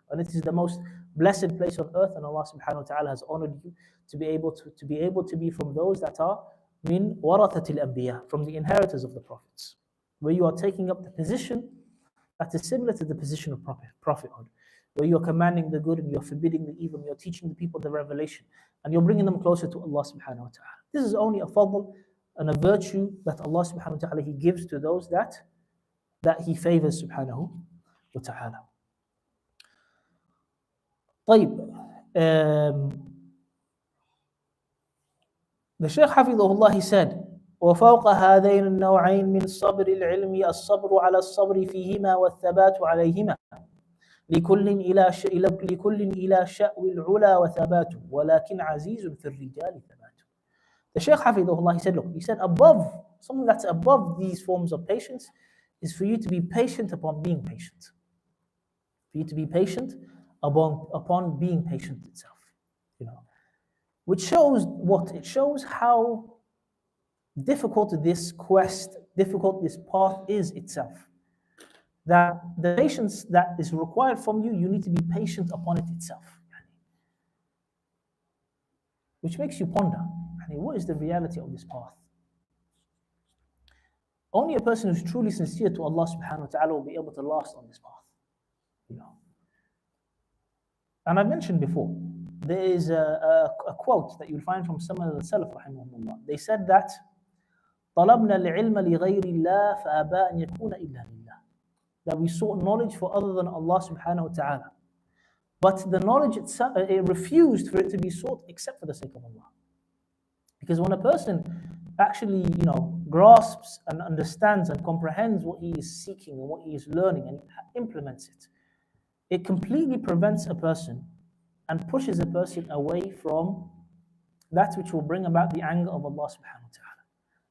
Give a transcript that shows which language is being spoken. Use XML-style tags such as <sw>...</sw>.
<en>And it is the most blessed place on earth, and Allah subhanahu wa ta'ala has honored you to be able to be from those that are</en> <ar>min warathatil anbiya,</ar> <en>from the inheritors of the prophets, where you are taking up the position that is similar to the position of prophethood, where you're commanding the good and you're forbidding the evil, and you're teaching the people the revelation, and you're bringing them closer to Allah subhanahu wa ta'ala. This is only a fadl and a virtue that Allah subhanahu wa ta'ala, He gives to those that He favors subhanahu wa ta'ala.</en> <ar>طيب,</ar> <en>the Shaykh Hafidhullah, he said,</en> <ar>وفوق هذين النوعين من صبر العلم الصبر على الصبر فيهما والثبات عليهما لكل إلى شأو العلا وثباته ولكن عزيز في الرجال ثباته.</ar> <en>The Shaykh Hafidhullah, he said, look, he said above, something that's above these forms of patience is for you to be patient upon being patient. For you to be patient upon being patient itself, which shows what? It shows how difficult this quest, difficult this path is itself. That the patience that is required from you, you need to be patient upon it itself. Which makes you ponder, what is the reality of this path? Only a person who's truly sincere to Allah subhanahu wa ta'ala will be able to last on this path. And I mentioned before, there is a quote that you'll find from some of the Salaf rahimahumullah. They said that</en> <ar>طلبنا العلم لغير الله فأبى أن يكون إلا لله.</ar> <en>That we sought knowledge for other than Allah subhanahu wa ta'ala. But the knowledge itself, it refused for it to be sought except for the sake of Allah. Because when a person actually, grasps and understands and comprehends what he is seeking and what he is learning and implements it, it completely prevents a person and pushes a person away from that which will bring about the anger of Allah subhanahu wa ta'ala.</en>